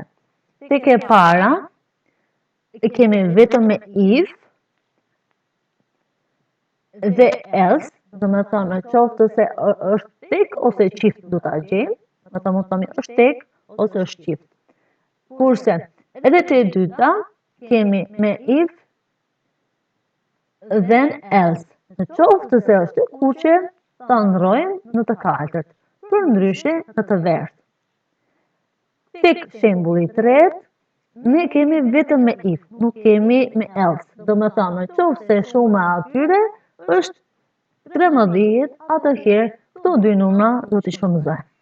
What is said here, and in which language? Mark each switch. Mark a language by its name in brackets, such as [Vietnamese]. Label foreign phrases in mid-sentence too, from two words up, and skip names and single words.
[Albanian] Tek e para, kemi vetëm me if dhe else, domethënë qoftë se është tek ose qift do ta gjejmë, ata mund të themi është tek ose është qift. Kurse edhe te e dyta kemi me [English] if then else. [Albanian] Në qoftë se është e kuqe, ta ndrojmë në të kaltërt, përndryshe në të verdhë. Tek shembulli i tretë, ne kemi vetëm me if, nuk kemi me else. Domethënë, në qoftë se shuma atyre është 13, atëherë këto dy numra do t'i shumëzojmë.